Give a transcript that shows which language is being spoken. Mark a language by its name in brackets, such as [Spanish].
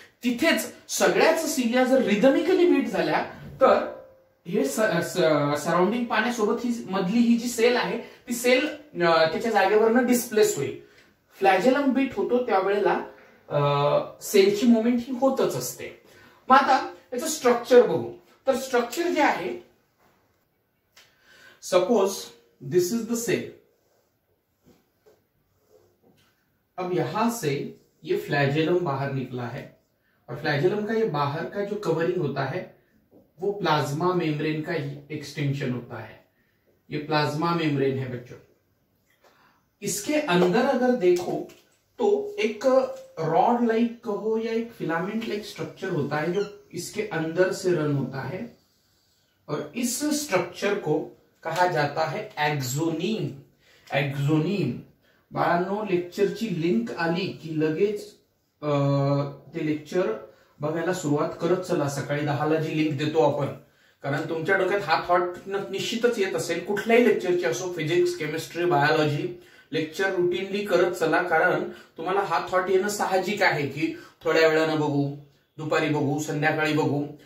[Marathi] तिथेच सगळ्याच सीलिया जर रिदमिकली बीट झाल्या तर हे सराउंडिंग पाण्यासोबत ही मधली ही जी सेल आहे ती सेल त्याच्या जागेवरनं डिस्प्लेस होईल। फ्लॅजेलम बीट होतो त्यावेळेला सेलची मुवमेंट ही होतच असते. मग आता याचं स्ट्रक्चर बघू. तर स्ट्रक्चर जे आहे, [English] Suppose this is the cell. [Hindi] अब यहां से ये फ्लैजेलम बाहर निकला है और फ्लैजेलम का ये बाहर का जो कवरिंग होता है वो प्लाज्मा मेम्ब्रेन का एक्सटेंशन होता है. ये प्लाज्मा मेम्ब्रेन है बच्चों. इसके अंदर अगर देखो तो एक रॉड लाइक कहो या एक फिलामेंट लाइक स्ट्रक्चर होता है जो इसके अंदर से रन होता है और इस स्ट्रक्चर को कहा जाता है एक्झोनीम. [Marathi] एक्झोनीम बाळांनो, लेक्चरची लिंक आली की लगेच ते लेक्चर बघायला सुरुवात करत चला. सकाळी 10ला जी लिंक देतो आपण, कारण तुमच्या डोक्यात हा थॉट निश्चितच येत असेल. कुठल्याही लेक्चरची असो, physics, chemistry, biology, lecture routinely करत चला, कारण तुम्हाला हा थॉट येणं साहजिक आहे की थोड्या वेळानं बघू, दुपारी बघू, संध्याकाळी बघू.